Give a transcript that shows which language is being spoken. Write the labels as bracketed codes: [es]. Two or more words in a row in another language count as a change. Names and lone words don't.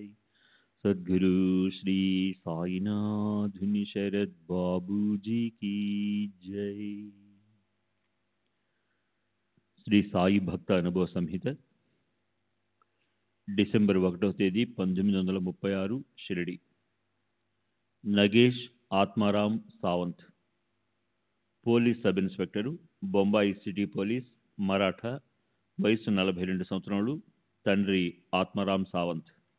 [hi] सद्गुरु श्री साईनाथ शरद बाबू जी की जय। [te] శ్రీ సాయి భక్త అనుభవ సంహిత డిసెంబర్ 1వ తేదీ 1936 షిరిడి. నగేష్ ఆత్మారాం సావంత్, పోలీస్ సబ్ ఇన్స్పెక్టరు, బొంబాయి సిటీ పోలీస్, మరాఠా, వయసు 42 సంవత్సరములు, తండ్రి ఆత్మారాం సావంత్.